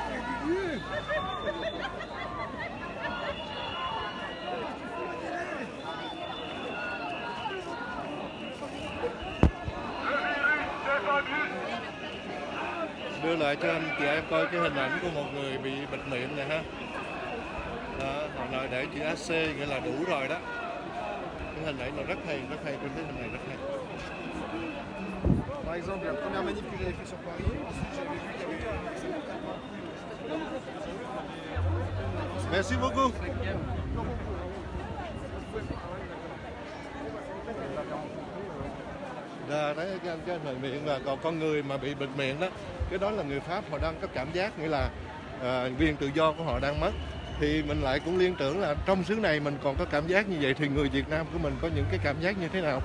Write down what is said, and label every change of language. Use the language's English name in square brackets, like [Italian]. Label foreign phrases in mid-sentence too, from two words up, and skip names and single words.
[Vietnamese] Đưa lại cho anh chị em coi cái hình ảnh của một người bị bịt miệng này ha. Đó, họ nói để chữ AC nghĩa là đủ rồi đó. Cái hình ảnh nó rất hay, tôi thấy hình này rất hay. [French] Par exemple, la première manif que j'avais fait sur Paris, ensuite j'avais vu qu'il y avait Merci beaucoup. [Vietnamese] Đấy, cái anh bịt miệng là còn con người mà bị bịt miệng đó, cái đó là người Pháp họ đang có cảm giác nghĩa là quyền tự do của họ đang mất. Thì mình lại cũng liên tưởng là trong xứ này mình còn có cảm giác như vậy thì người Việt Nam của mình có những cái cảm giác như thế nào?